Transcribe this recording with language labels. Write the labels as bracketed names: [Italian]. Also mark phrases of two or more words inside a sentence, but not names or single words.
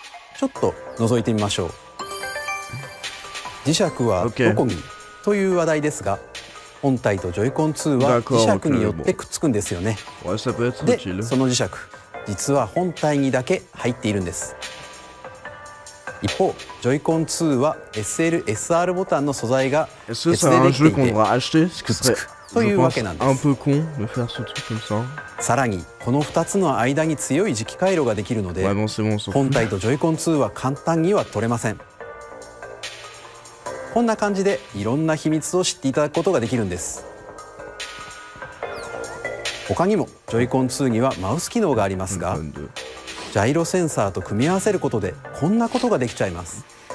[Japanese] ちょっと覗いてみましょう。磁石はどこにという話題ですが、本体とジョイコン2は磁石によってくっつくんですよね。 [French] Ouais, ça peut être [Japanese] で [French] utile. [Japanese] その磁石実は本体にだけ入っているんです。一方ジョイコン2は SL、SR ボタンの素材が [French] Est-ce que [Japanese] 別 [French] c'est [Japanese] で [French] un [Japanese] できて [French] jeu [Japanese] い [French] qu'on [Japanese] て、 [French] devra acheter? Ce qui serait, [Japanese] To [French] je [Japanese] いう [French] pense, [Japanese] わけなんです [French] un peu con de faire ce truc comme ça. [Japanese] さらにこの2つの間に強い磁気回路ができるので、 [French] Ouais, bon, c'est bon, on s'en [Japanese] 本 [French] fout. [Japanese] 体とジョイコン2は簡単には取れません。こんな感じでいろんな秘密を知っていただくことができるんです。他にもジョイコン2にはマウス機能がありますが、 [French] One, deux. [Japanese] ジャイロセンサーと組み合わせることでこんなことができちゃいます。